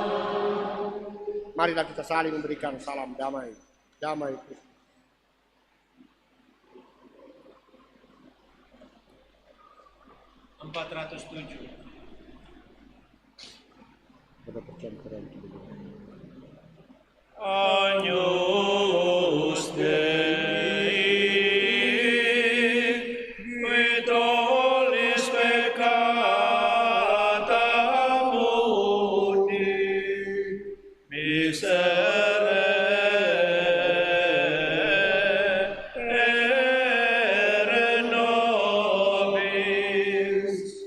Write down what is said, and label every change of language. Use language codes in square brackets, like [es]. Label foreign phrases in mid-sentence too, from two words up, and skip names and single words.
[id] Marilah kita saling memberikan salam damai. Damai Kristus. Pada percampuran [la] Agnus Dei, qui tollis peccata mundi, miserere nobis.